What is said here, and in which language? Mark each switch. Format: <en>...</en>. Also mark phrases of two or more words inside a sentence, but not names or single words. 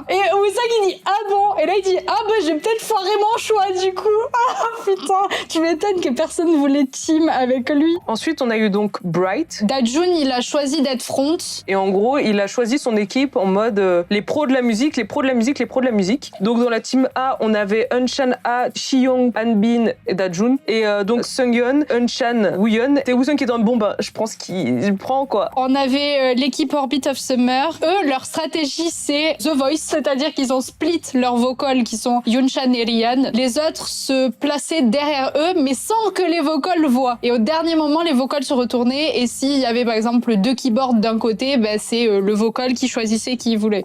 <fr>Et Woosok il dit ah bon et là il dit ah bah j'ai peut-être foiré mon choix du coup. Ah putain, tu m'étonnes que personne voulait team avec lui. Ensuite on a eu donc Bright. Dajun il a choisi d'être front. Et en gros il a choisi son équipe en mode les pros de la musique, les pros de la musique, les pros de la musique. Donc dans la team A on avait Unchan A, Chiyoung, Hanbin et Dajun. Et donc Sungyeon, Unchan, Wooyeon. Et Woosung qui est dans le bon bah je pense qu'il prend quoi. On avait l'équipe Orbit of Summer. Eux leur stratégie c'est The Voice, c'est-à-dire qu'ils ont split leurs vocals qui sont Yunshan et Ryan. Les autres se plaçaient derrière eux mais sans que les vocals le voient. Et au dernier moment les vocals se retournaient et s'il y avait par exemple 2 keyboards d'un côté, bah, c'est le vocal qui choisissait qui il voulait.</fr>